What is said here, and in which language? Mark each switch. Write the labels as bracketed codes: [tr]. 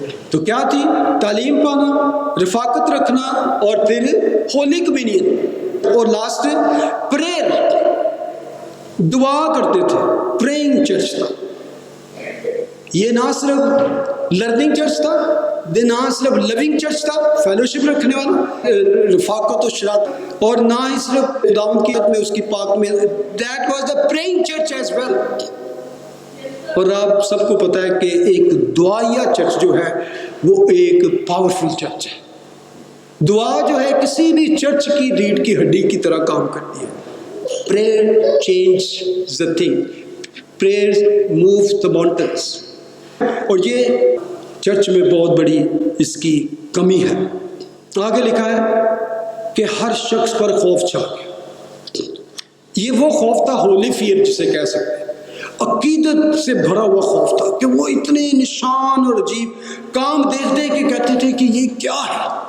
[ur] تو کیا تھی؟ تعلیم پانا، رفاقت رکھنا، اور پھر ہولی کمیونین، اور لاسٹ پریئر، دعا کرتے تھے. پریئنگ چرچ تھا یہ، نہ صرف لرننگ چرچ تھا، نہ صرف لونگ چرچ تھا، فیلوشپ رکھنے والا، رفاقت و شراکت، اور نہ ہی صرف خداوند کی میں اس کی پاک میں. [en] That was the praying church as well. [ur] اور آپ سب کو پتہ ہے کہ ایک دعائیا چرچ جو ہے وہ ایک پاورفل چرچ ہے. دعا جو ہے کسی بھی چرچ کی ریڑھ کی ہڈی کی طرح کام کرتی ہے. [en] Prayer change the thing. prayers move the mountains. [ur] اور یہ چرچ میں بہت بڑی اس کی کمی ہے. آگے لکھا ہے کہ ہر شخص پر خوف چھا گیا. یہ وہ خوف تھا ہولی فیئر جسے کہہ سکتے ہیں, عقیدت سے بھرا ہوا خوف تھا کہ وہ اتنے نشان اور عجیب کام دیکھ دے کہ کہتے تھے کہ یہ کیا ہے.